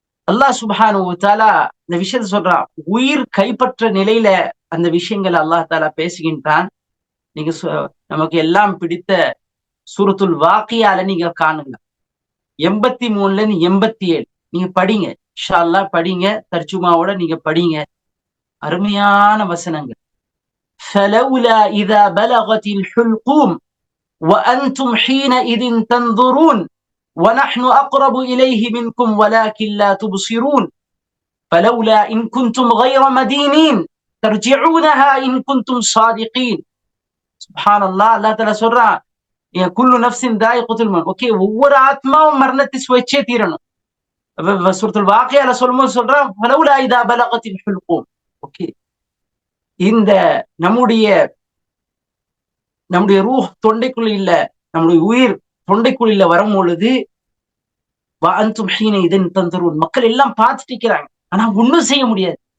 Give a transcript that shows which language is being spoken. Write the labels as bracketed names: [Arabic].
[Tamil] அல்லாஹ் சுப்ஹானஹு வ தஆலா இந்த விஷயத்தை சொல்றான். உயிர் கைப்பற்ற நிலையில அந்த விஷயங்களை அல்லாஹ் தஆலா பேசுகின்றான். நீங்க நமக்கு எல்லாம் பிடித்த சூரத்துல் வாக்கியால நீங்க காணுங்க. 83ல இருந்து 87 நீங்க படிங்க, இன்ஷா அல்லாஹ் படிங்க, தர்ஜுமாவோட நீங்க படிங்க. அருமையான வசனங்கள். [Arabic] ஃபலௌலா இதா பலகத்தில் ஹுல்கூம் وأنتم حينئذ تنظرون ونحن أقرب إليه منكم ولكن لا تبصرون فلولا إن كنتم غير مدينين ترجعونها إن كنتم صادقين. سبحان الله. [Tamil] الله تعالى சொல்றான், [Arabic] குல்லு நஃப்ஸின் தாயிகத்துல் மௌத். [Tamil] ஓகே, ஒவ்வொரு ஆத்மாவும் மரணத்தை சுவைச்சே தீரணும். சூரத்துல் வாக்கியால சொல்லும்போது சொல்றான் [Arabic] ஃபலௌலா இதா பலகத்தில் ஹுல்கூம். [Tamil] ஓகே, இந்த நம்முடைய ரூஹ் தொண்டைக்குள்ள இல்ல, நம்முடைய உயிர் தொண்டைக்குள்ள வரும் பொழுது [Arabic] வஅன்தும் ஹீனஇதின் தன்துரூன், [Tamil] மக்கள் எல்லாம் பார்த்துட்டு இருக்கிறாங்க, ஆனா ஒண்ணும் செய்ய முடியாது.